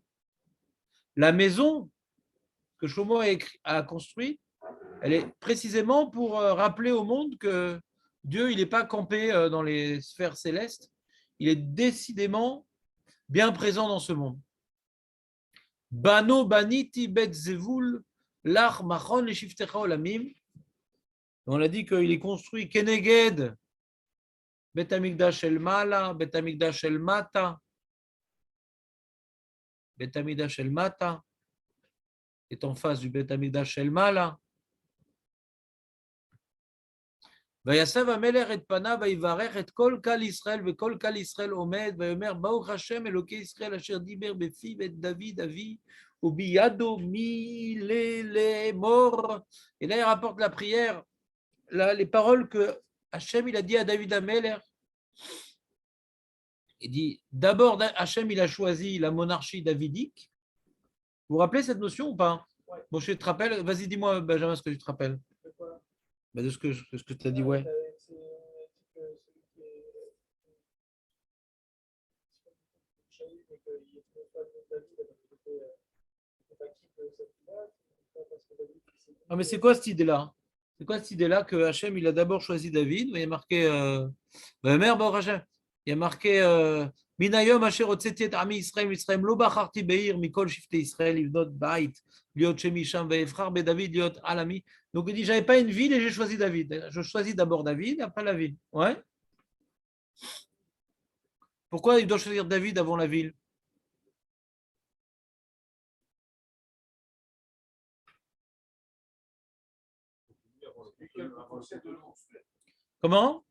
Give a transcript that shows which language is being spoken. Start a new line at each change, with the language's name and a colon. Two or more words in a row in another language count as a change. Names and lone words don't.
French: La maison que Shlomo a construite, elle est précisément pour rappeler au monde que Dieu, il n'est pas campé dans les sphères célestes, il est décidément bien présent dans ce monde.
Hebrew: בנה בניתי בית זבול לך מכון לשבתך עולמים.
French: On a dit qu'il est construit
Hebrew: כנגד בית המקדש של מעלה, בית המקדש של מטה, בית המקדש של מטה
French: est en face du
Hebrew: בית המקדש של מעלה. ויסב המלך את פניו ויברך את כל קהל ישראל וכל קהל ישראל עומד ויאמר ברוך השם אלוקי ישראל אשר דיבר בפיו את דוד אבי ובידו מלאמור.
French: Et là il rapporte la prière, les paroles que Hachem il a dit à David Amelech. Il dit d'abord Hachem il a choisi la monarchie davidique. Vous vous rappelez cette notion ou pas? Bon, je te rappelle, vas-y dis-moi Benjamin ce que tu te rappelles. De ce que tu as dit, ouais. Ah, mais c'est quoi cette idée-là? C'est quoi cette idée-là que Hachem, il a d'abord choisi David, mais il y a marqué merde, Hachem, il y a marqué
Hebrew: מיום אשר הוצאתי את עמי ישראל ישראל לא בחרתי בעיר מכל שבטי ישראל לבנות בית להיות שמי שם ואבחר דוד להיות על עמי.
French: Donc il dit j'avais pas une ville et j'ai choisi David. Je choisis d'abord David, après la ville. Ouais. Pourquoi il doit choisir David avant la ville? Comment?